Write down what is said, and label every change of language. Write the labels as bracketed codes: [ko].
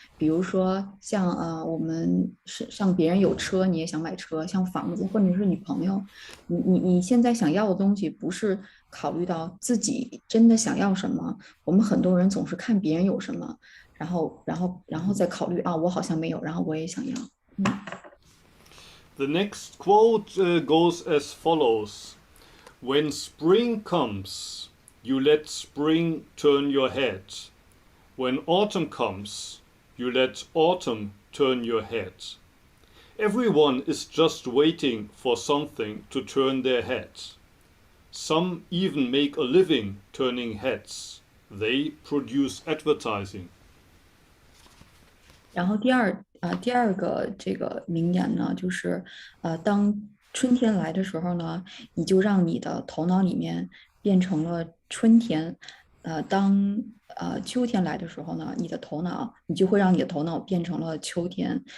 [zh] 比如说像我们是像别人有车，你也想买车，像房子或者是女朋友，你现在想要的东西不是考虑到自己真的想要什么。我们很多人总是看别人有什么，然后再考虑啊，我好像没有，然后我也想要。 [en] The next quote goes as follows. When spring comes, you let spring turn your head. When autumn comes, you let autumn turn your head. Everyone is just waiting for something to turn their head. Some even make a living turning heads. They produce advertising. [zh] 然后第二个这个名言呢，就是当春天来的时候呢，你就让你的头脑里面变成了春天。当秋天来的时候呢，你就会让你的头脑变成了秋天。